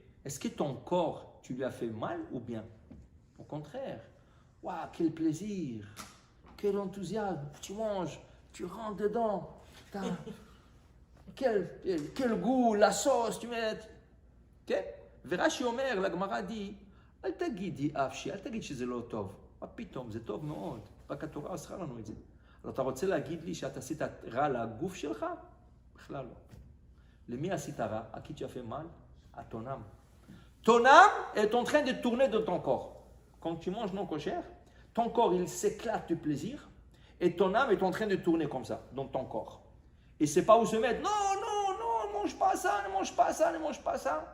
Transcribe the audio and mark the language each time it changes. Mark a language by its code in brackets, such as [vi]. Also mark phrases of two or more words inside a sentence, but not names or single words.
[fr] Est-ce que ton corps, tu lui as fait mal ou bien? Au contraire. Waouh, quel plaisir, quel enthousiasme. Tu manges, tu rentres dedans. Quel goût, la sauce, tu mets. Ok? [he] ורש"י אומר, [fr] la Gemara dit, [he] אל תגידי אפשי, אל תגיד שזה לא טוב. מה פתאום, זה טוב מאוד. רק התורה אסרה לנו את זה. אבל אתה רוצה להגיד לי שאתה עשית רע לגוף שלך? בכלל לא. למי עשית רע? [fr] À qui tu as fait mal? À ton âme. Ton âme est en train de tourner dans ton corps. Quand tu manges non kosher, ton corps il s'éclate de plaisir et ton âme est en train de tourner comme ça dans ton corps. Et c'est pas où se mettre. Non, non, non, ne mange pas ça, ne mange pas ça, ne mange pas ça.